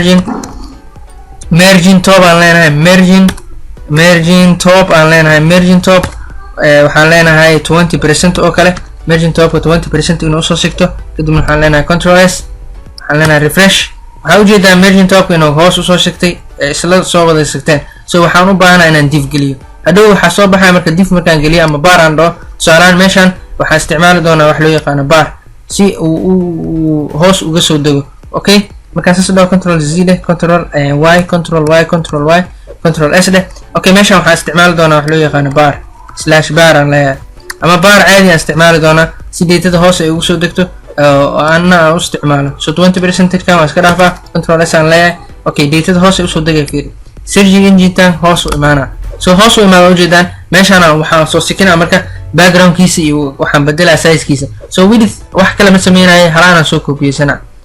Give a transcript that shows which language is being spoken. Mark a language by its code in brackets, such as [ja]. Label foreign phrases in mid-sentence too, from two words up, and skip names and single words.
[en] margin top [so] aan leenahay [en] margin top [so] aan leenahay [en] margin top [so] waxaan leenahay 20% oo kale [en] margin top [so] 20% inuu soo sigto kadib waxaan leenahay [en] control s [so] waxaan leenahay refresh waxaa ujeedaa [en] margin top [so] inuu hoos usoo sigtay isla soo wada sigteen so waxaan u baahanaa inaan div geliyo hadhow waxaa soo baxaya marka div markaan geliyo ama bar aan dhaho tusaalaan meeshaan waxaan isticmaali doonaa wax loo yaqaano bar si uu hoos uga soo dego okay markaan saas dhaho [en] control z [so] leh [en] control y control y control y control s [so] leh okay meeshaan waxaan isticmaali doonaa wax loo yaqaano [en] bar slash bar [so] aan leeyahay ama bar caadi aan isticmaali doonaa si datada hoos ay ugu soo degto aan u isticmaalo so 20% kan waa iska dhaafaa [en] control s [so] aan leeyahay okay datada hoos ay usoo degay fiiri [en] search engine [so] tan hoos u imaana so hoos u imaada ujeedaan meeshaan waxaan soo sikinaa marka backgroundkiisa iyo waxaan bedelaa sizekiisa [en] so width [so] wax kale ma sameynaayo halaanaan soo koobiyeysanaa